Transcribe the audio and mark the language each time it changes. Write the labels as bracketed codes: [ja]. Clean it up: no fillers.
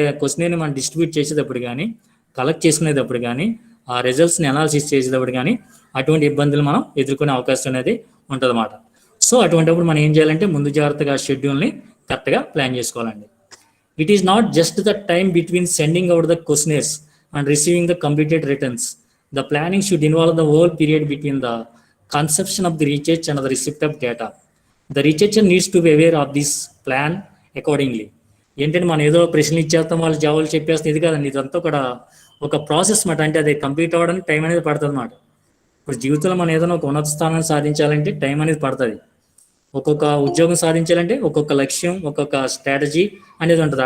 [te] క్వశ్చనర్ని మనం డిస్ట్రిబ్యూట్ చేసేటప్పుడు కానీ, కలెక్ట్ చేసుకునేటప్పుడు కానీ, ఆ రిజల్ట్స్ని అనాలిసిస్ చేసేటప్పుడు కానీ అటువంటి ఇబ్బందులు మనం ఎదుర్కొనే అవకాశం అనేది ఉంటుందన్నమాట. సో అటువంటిప్పుడు మనం ఏం చేయాలంటే ముందు జాగ్రత్తగా షెడ్యూల్ని కరెక్ట్గా ప్లాన్ చేసుకోవాలండి. [en] It is not just the time between sending out the questionnaires and receiving the completed returns. The planning should involve the whole period between the conception of the research and the receipt of data. The researcher needs to be aware of this plan accordingly. [te] ఏంటంటే మనం ఏదో ప్రశ్నలు ఇచ్చేస్తాం, వాళ్ళు జవాబులు చెప్పేస్తాం, ఇది కాదండి. ఇదంతా కూడా ఒక ప్రాసెస్ మాట. అంటే అది కంప్లీట్ అవ్వడానికి టైం అనేది పడుతుంది అన్నమాట. ఇప్పుడు జీవితంలో మనం ఏదైనా ఒక ఉన్నత స్థానాన్ని సాధించాలంటే టైం అనేది పడుతుంది. ఒక్కొక్క ఉద్యోగం సాధించాలంటే ఒక్కొక్క లక్ష్యం, ఒక్కొక్క స్ట్రాటజీ అనేది ఉంటుంది.